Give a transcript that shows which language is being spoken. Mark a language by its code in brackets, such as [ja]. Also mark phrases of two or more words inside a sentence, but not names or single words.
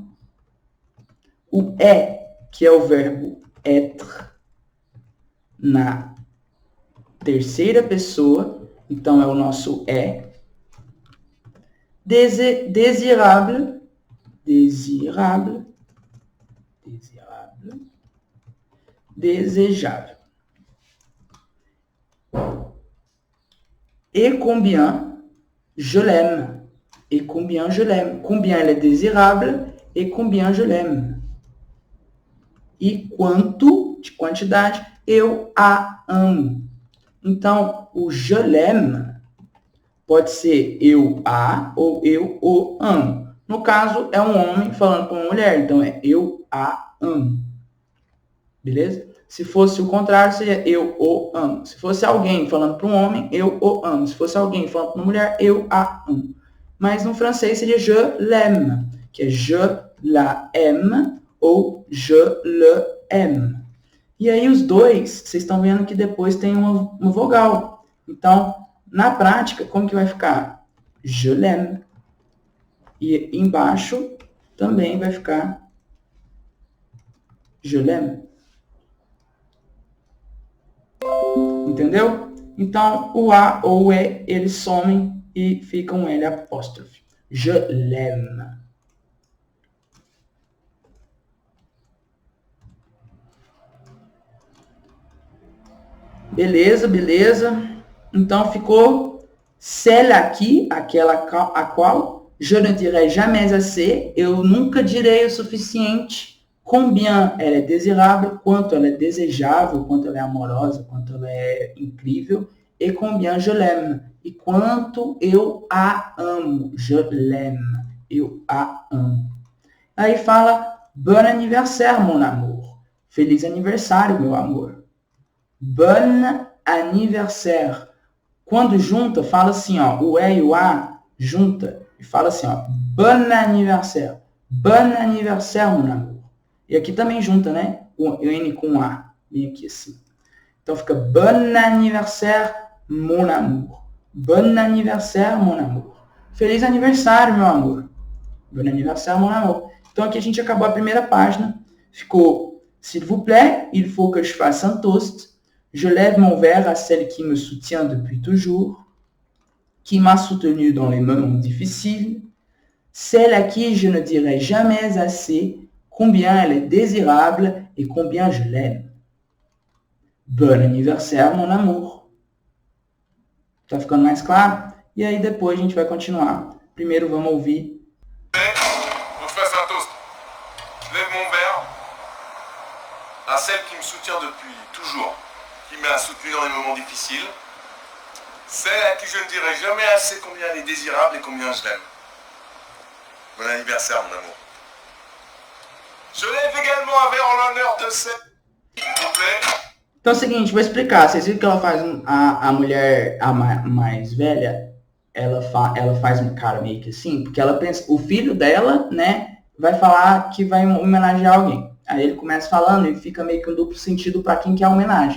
[pt] O que é o verbo être, na terceira pessoa. Então, é o nosso Désirable. Desejável. [fr] Et combien je l'aime. Et combien je l'aime. Combien elle est désirable et combien je l'aime. [pt] E quanto, de quantidade, eu a amo. Então, o [fr] je l'aime [pt] pode ser eu a ou eu o amo. No caso, é um homem falando com uma mulher. Então, é eu a amo. Beleza? Se fosse o contrário, seria eu o amo. Se fosse alguém falando para um homem, eu o amo. Se fosse alguém falando para uma mulher, eu a amo. Mas no francês seria [fr] je l'aime, [pt] que é [fr] je la aime [pt] ou [fr] je le aime. [pt] E aí os dois, vocês estão vendo que depois tem uma vogal. Então, na prática, como que vai ficar? [fr] Je l'aime. [pt] E embaixo também vai ficar [fr] je l'aime. [pt] Entendeu? Então, o A ou o E, eles somem e fica um L apóstrofe. [fr] Je l'aime. [pt] Beleza. Então, ficou celle aqui, aquela a qual [fr] je ne dirai jamais assez, [pt] eu nunca direi o suficiente. Combien ela é desejável, quanto ela é desejável, quanto ela é amorosa, quanto ela é incrível. [fr] E combien je l'aime, [pt] e quanto eu a amo. [fr] Je l'aime, [pt] eu a amo. Aí fala, [fr] bon anniversaire, mon amour. [pt] Feliz aniversário, meu amor. [fr] Bon anniversaire. [pt] Quando junta, fala assim, ó, o E e o A junta e fala assim, ó, [fr] bon anniversaire. Bon anniversaire, mon amour. [pt] E aqui também junta, né? O N com o A. Vem aqui assim. Então fica [fr] bon anniversaire, mon amour. Bon anniversaire, mon amour. [pt] Feliz aniversário, meu amor. [fr] Bon anniversaire, mon amour. [pt] Então aqui a gente acabou a primeira página. Ficou, [fr] s'il vous plaît, il faut que je fasse un toast. Je lève mon verre à celle qui me soutient depuis toujours, qui m'a soutenu dans les moments difficiles, celle à qui je ne dirai jamais assez combien elle est désirable et combien je l'aime. Bon anniversaire, mon amour. [pt] Tá ficando mais claro? E aí depois a gente vai continuar. Primeiro vamos ouvir. [fr] On fasse un toast. Je lève mon verre à celle qui me soutient depuis toujours, qui m'a soutenu dans les moments difficiles, celle à qui je ne dirai jamais assez combien elle est désirable et combien je l'aime. Bon anniversaire, mon amour. Je lève également un verre en l'honneur de celle, s'il vous plaît. [pt] Então é o seguinte, vou explicar. Vocês viram que ela faz a mulher mais velha, ela faz uma cara meio que assim, porque ela pensa, o filho dela, né, vai falar que vai homenagear alguém. Aí ele começa falando e fica meio que um duplo sentido para quem quer a homenagem.